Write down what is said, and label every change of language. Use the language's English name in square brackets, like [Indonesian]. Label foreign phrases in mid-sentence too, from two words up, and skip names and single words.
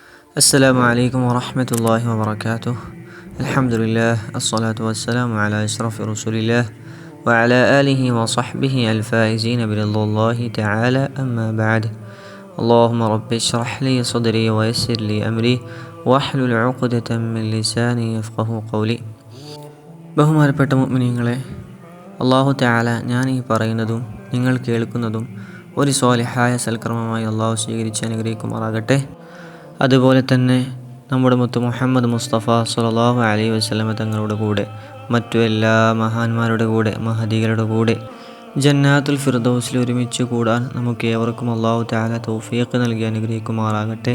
[Arabic] السلام عليكم ورحمة الله وبركاته. الحمد لله، الصلاة والسلام على أشرف رسول الله وعلى آله وصحبه الفائزين برضا الله تعالى، أما بعد. اللهم رب اشرح لي صدري ويسر لي أمري واحلل عقدة من لساني يفقه قولي. [Malayalam] ബഹുമാനപ്പെട്ട മുഅ്മിനീങ്ങളെ, [Arabic] الله تعالى [Malayalam] ഞാൻ ഈ പറയുന്നതും നിങ്ങൾ കേൾക്കുന്നതും ഒരു സ്വാലിഹായ സൽക്കർമ്മമായി അല്ലാഹു സ്വീകരിച്ച് അനുഗ്രഹിക്കുമാറാകട്ടെ. അതുപോലെ തന്നെ നമ്മുടെ മുത്ത് മുഹമ്മദ് മുസ്തഫ [Arabic] صلى الله عليه وسلم [Malayalam] തങ്ങളുടെ കൂടെ മറ്റു എല്ലാ മഹാന്മാരുടെ കൂടെ മഹദികളുടെ കൂടെ ജന്നാത്തുൽ ഫിർദൗസിൽ ഒരുമിച്ച് കൂടാൻ നമുക്ക് ഏവർക്കും [Arabic] الله تعالى [Malayalam] തൗഫീഖ് നൽകി അനുഗ്രഹിക്കുമാറാകട്ടെ.